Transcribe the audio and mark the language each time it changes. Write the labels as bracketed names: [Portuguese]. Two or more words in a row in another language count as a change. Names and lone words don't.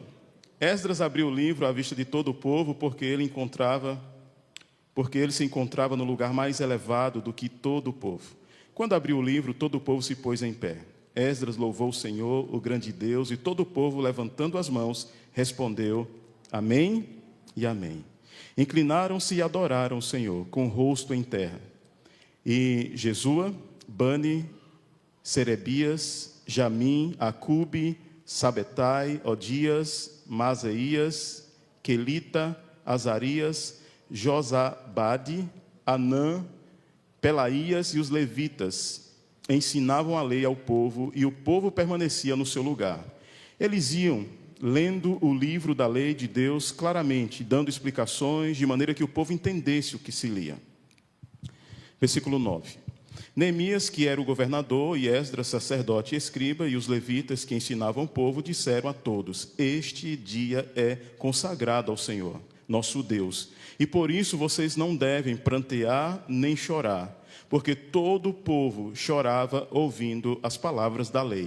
[Portuguese] Esdras abriu o livro à vista de todo o povo, porque ele se encontrava no lugar mais elevado do que todo o povo. Quando abriu o livro, todo o povo se pôs em pé. Esdras louvou o Senhor, o grande Deus, e todo o povo, levantando as mãos, respondeu: Amém e Amém. Inclinaram-se e adoraram o Senhor, com o rosto em terra. E Jesua, Bani, Serebias, Jamim, Acube, Sabetai, Odias, Maseias, Quelita, Azarias, Josabade, Anã, Pelaías e os levitas ensinavam a lei ao povo, e o povo permanecia no seu lugar. Eles iam lendo o livro da lei de Deus claramente, dando explicações de maneira que o povo entendesse o que se lia. Versículo 9. Neemias, que era o governador, e Esdras, sacerdote e escriba, e os levitas que ensinavam o povo, disseram a todos: Este dia é consagrado ao Senhor, nosso Deus, e por isso vocês não devem prantear nem chorar, porque todo o povo chorava ouvindo as palavras da lei.